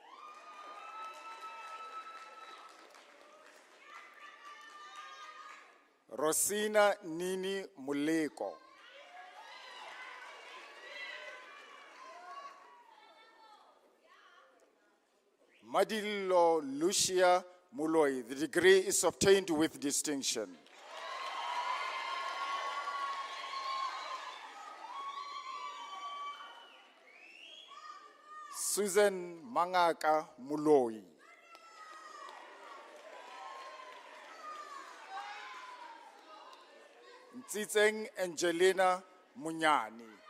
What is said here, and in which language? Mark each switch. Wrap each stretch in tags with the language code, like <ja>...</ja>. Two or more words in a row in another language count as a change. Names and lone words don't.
<en>Rosina Nini Muleko. Madilo Lucia Muloi. The degree is obtained with distinction. Susan Mangaka Muloi. Ntsitseng Angelina Munyani.</en>